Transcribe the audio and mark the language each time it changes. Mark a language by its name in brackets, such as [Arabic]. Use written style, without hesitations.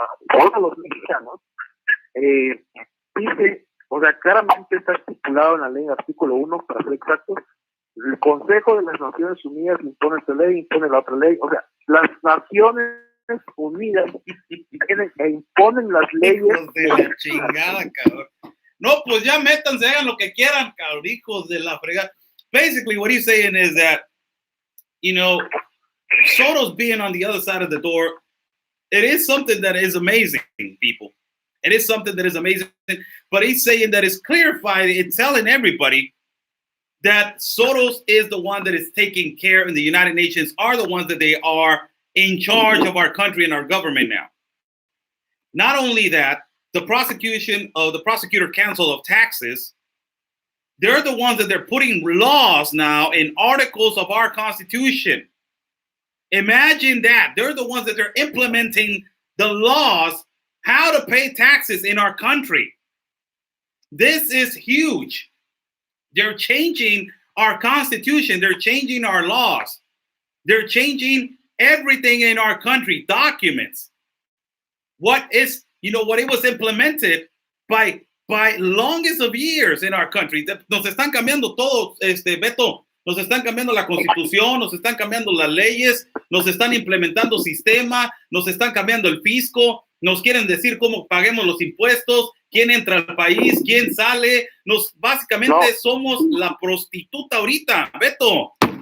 [Spanish] todos los mexicanos, dice, o sea, claramente está estipulado en la ley, en el artículo 1, para ser exactos, el Consejo de las Naciones Unidas impone esta ley, impone la otra ley, o sea, las Naciones Unidas tienen e imponen las leyes. Hijos de la chingada, cabrón. No, pues ya métanse, hagan lo que quieran, cabrón, hijos de la fregada. [English] Basically, what he's saying is that, Soros being on the other side of the door, it is something that is amazing, people. It is something that is amazing. But he's saying that it's clarified, it's telling everybody that Soros is the one that is taking care, and the United Nations are the ones that they are in charge of our country and our government now. Not only that, the Prosecutor Council of Taxes, they're the ones that they're putting laws now in articles of our Constitution. Imagine that. They're the ones that they're implementing the laws how to pay taxes in our country. This is huge. They're changing our Constitution. They're changing our laws. They're changing everything in our country, documents. What it was implemented by longest of years in our country. [Spanish] Nos están cambiando todo, Beto. Nos están cambiando la Constitución, nos están cambiando las leyes, nos están implementando sistema, nos están cambiando el fisco, nos quieren decir cómo paguemos los impuestos, quién entra al país, quién sale. Básicamente somos la prostituta ahorita, Beto.